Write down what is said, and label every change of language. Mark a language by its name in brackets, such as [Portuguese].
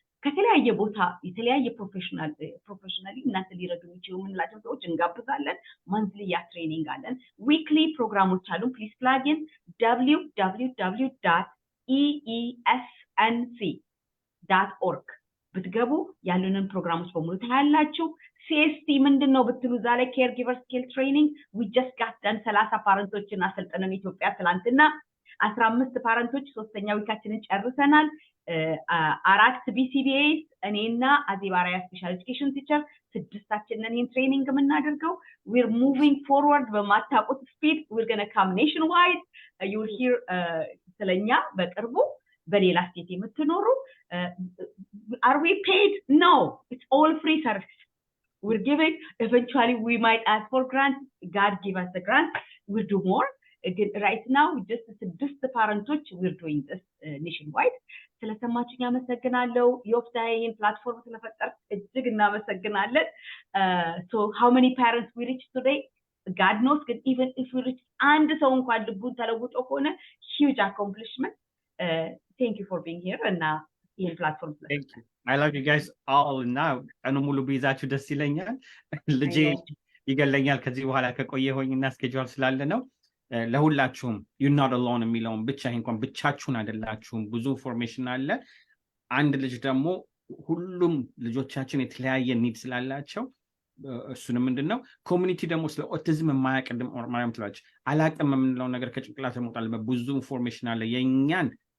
[Amharic] ከተለያየ ቦታ የተለያየ ፕሮፌሽናሊ እናንተ ሊረዱ የሚችሉ ምንላቸው ሰዎች እንጋብዛለን። ማንትሊ ያ ትሬኒንግ አለን። ዊክሊ ፕሮግራሞች አሉን። ፕሊዝ ፕላጊን www.eesnc.org ብትገቡ ያሉንን ፕሮግራሞች በሙሉ ታያላችሁ። CST ምንድነው ብትሉ ዛሬ ኬር ጊቨር ስኪል ትሬኒንግ [English] we just got done [Amharic] 30 ፓረንቶችን አሰልጥነን ኢትዮጵያ ትላንትና 15 ፓረንቶች ሶስተኛ ዊካችንን ጨርሰናል። 4 BCBAs እኔና አዚባራያ ስፔሻል ኤጁኬሽን ቲቸር 6ታችንን ይሄን ትሬኒንግ የምናደርገው [English] we're moving forward [Amharic] በማታውቁት [English] speed we're going to come nationwide. You will hear [Amharic] ስለኛ በቅርቡ በሌላ ስቴት የምትኖሩ [English] are we paid? No, it's all free service. We're giving, eventually we might ask for grants. God give us the grant, we'll do more. Right now just the parents we're doing this nationwide. [Amharic] ስለሰማችሁኝ አመሰግናለሁ። ዮፍታሄ ይሄን ፕላትፎርም ስለፈጠር እጅግ እናመሰግናለን። [English] So how many parents we reach today? God knows, but even if we reach and [Amharic] ሰው እንኳን ልቡን ተለውጦ ከሆነ [English] huge accomplishment. Thank you for being here and [Amharic] ይህን ፕላትፎርም [English] Thank you. I love you guys all now. [Amharic] ቀኑ ሙሉ ቢይዛችሁ ደስ ይለኛል። ልጄ ይገለኛል ከዚህ በኋላ ከቆየሁኝና ስኬጁል ስላለ ነው። ለሁላችሁም [English] you're not alone [Amharic] የሚለውን ብቻ እንኳን ብቻችሁን አይደላችሁም። ብዙ ኢንፎርሜሽን አለ። አንድ ልጅ ደግሞ ሁሉም ልጆቻችን የተለያየ ኒድ ስላላቸው እሱንም ምንድነው ኮሚኒቲ ደግሞ ስለ ኦቲዝም የማያቀድም ማርያም ትላች አላቀም የምንለው ነገር ከጭንቅላት መውጣት ብዙ ኢንፎርሜሽን አለ። የኛን